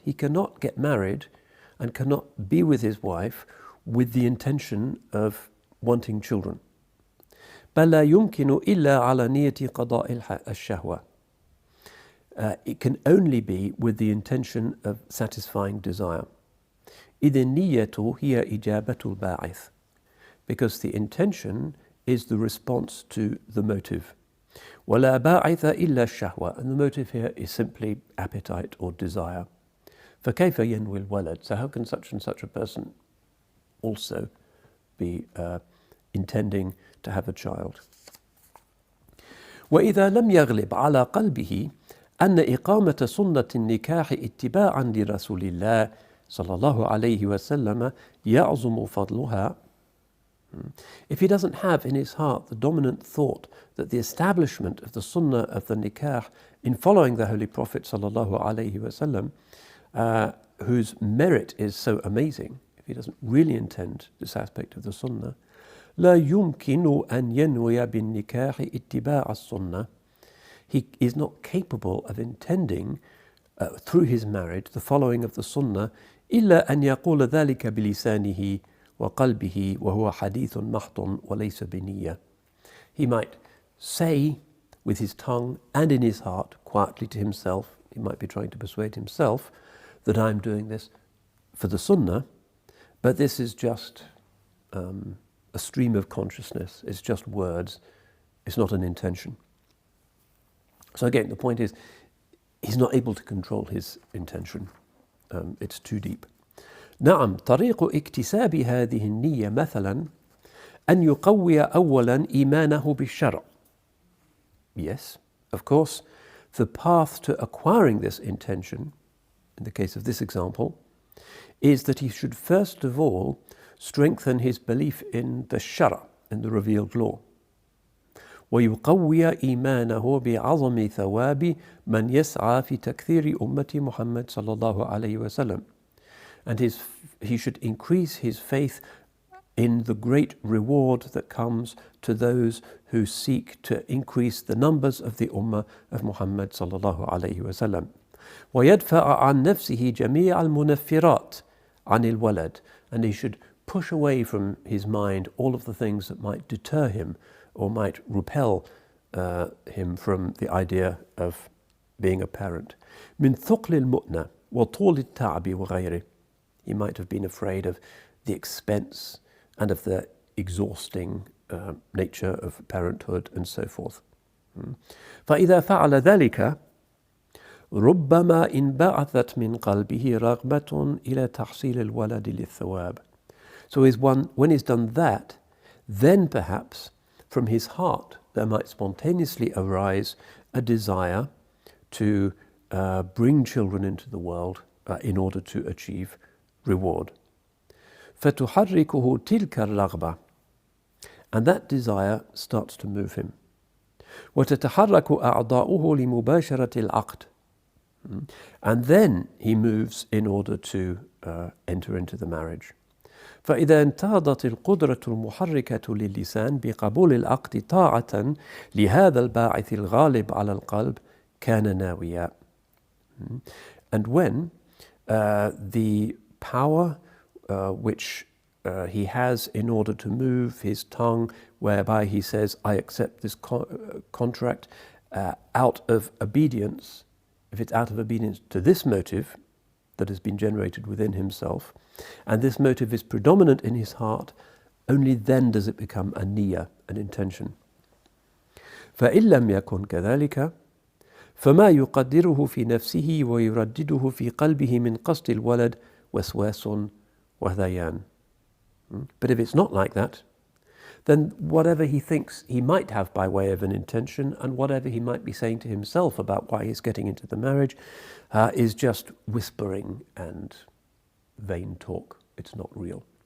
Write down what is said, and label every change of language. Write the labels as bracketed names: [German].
[English] He cannot get married and cannot be with his wife with the intention of wanting children. [Arabic] بل لا يمكن إلا على نية قضاء الشهوة. [English] It can only be with the intention of satisfying desire. [Arabic] إذ النية هي إجابة الباعث. [English] Because the intention is the response to the motive. [Arabic] ولا باعث إلا الشهوة. [English] And the motive here is simply appetite or desire. [Arabic] فكيف ينوي الولد? [English] So how can such and such a person also be intending to have a child? [Arabic] وإذا لم يغلب على قلبه أن إقامة سنة النكاح اتباعا لرسول الله صلى الله عليه وسلم يعظم فضلها. [English] If he doesn't have in his heart the dominant thought that the establishment of the sunnah of the nikah in following the Holy Prophet sallallahu alaihi wasallam, whose merit is so amazing, if he doesn't really intend this aspect of the sunnah, [Arabic] لا يمكن أن ينوي بالنكاح اتباع السنة. [English] He is not capable of intending through his marriage the following of the sunnah [Arabic] إلا أن يقول ذلك بلسانه وقلبه وهو حديث محض وليس بنية. [English] He might say with his tongue and in his heart quietly to himself, he might be trying to persuade himself that I'm doing this for the sunnah, but this is just a stream of consciousness, it's just words, it's not an intention. So again, the point is, he's not able to control his intention. It's too deep. [Arabic] نعم طريق اكتساب هذه النية مثلا أن يقوي أولا إيمانه بالشرع. [English] Yes, of course, the path to acquiring this intention, in the case of this example, is that he should first of all strengthen his belief in the shara, in the revealed law. [Arabic] ويقوي إيمانه بعظم ثواب من يسعى في تكثير أمة محمد صلى الله عليه وسلم. [English] And he should increase his faith in the great reward that comes to those who seek to increase the numbers of the Ummah of Muhammad sallallahu alayhi wa sallam. [Arabic] ويدفع عن نفسه جميع المنفرات عن الولد. [English] And he should push away from his mind all of the things that might deter him or might repel him from the idea of being a parent. [Arabic] من ثقل المؤنة وطول التعب وغيره. [English] He might have been afraid of the expense and of the exhausting nature of parenthood and so forth. [Arabic] فإذا فعل ذلك ربما انبعثت من قلبه رغبة إلى تحصيل الولد للثواب. [English] So when he's done that, then perhaps from his heart there might spontaneously arise a desire to bring children into the world in order to achieve reward. [Arabic] فتحركه تلك الرغبة. [English] And that desire starts to move him. [Arabic] وتتحرك أعضاؤه لمباشرة العقد. [English] And then he moves in order to enter into the marriage. [Arabic] فإذا انتهضت القدرة المحركة للسان بقبول العقد طاعة لهذا الباعث الغالب على القلب كان ناويا. [English] And when the power which he has in order to move his tongue, whereby he says, I accept this contract out of obedience, if it's out of obedience to this motive that has been generated within himself, and this motive is predominant in his heart, only then does it become a niyyah, an intention. [Arabic] فإن لم يكن كذلك فما يقدره في نفسه ويردده في قلبه من قصد الولد وسواس وهذيان. [English] But if it's not like that, then whatever he thinks he might have by way of an intention and whatever he might be saying to himself about why he's getting into the marriage is just whispering and vain talk. It's not real.